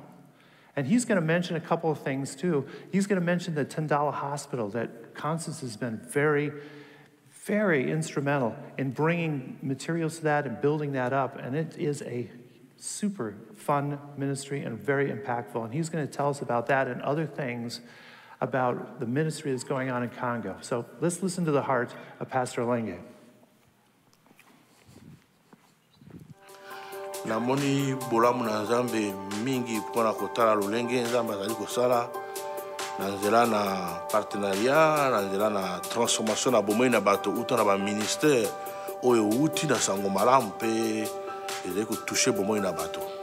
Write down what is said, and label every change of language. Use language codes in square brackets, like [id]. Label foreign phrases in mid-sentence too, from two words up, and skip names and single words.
[en] And he's going to mention a couple of things, too. He's going to mention the Tandala Hospital that Constance has been very, very instrumental in bringing materials to that and building that up. And it is a super fun ministry and very impactful. And he's going to tell us about that and other things about the ministry that's going on in Congo. So let's listen to the heart of Pastor Lenge. [ln] Namoni bolamu na Nzambe mingi mpona kotala lolenge Nzambe azali kosala na nzela na partenariat, na nzela na transformation na bomoi na bato uta na ba ministère oyo uti na sango malamu pe ezali kotouche bomoi na bato.